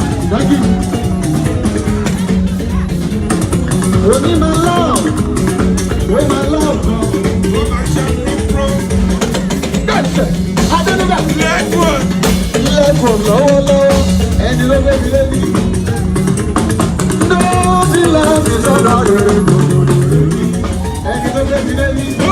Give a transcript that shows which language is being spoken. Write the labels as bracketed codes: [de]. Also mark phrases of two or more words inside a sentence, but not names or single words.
[en] Thank you. [yo] Oní [en] my love, [yo] oní [en] my love [yo] gan. Adénúgà. Lẹ́kọ̀ọ́ lọ́wọ́lọ́wọ́, ẹni ló gbé mi lébi. Tó ti ilẹ̀ mi sọ bá rìn. Ẹni ló gbé mi lébi.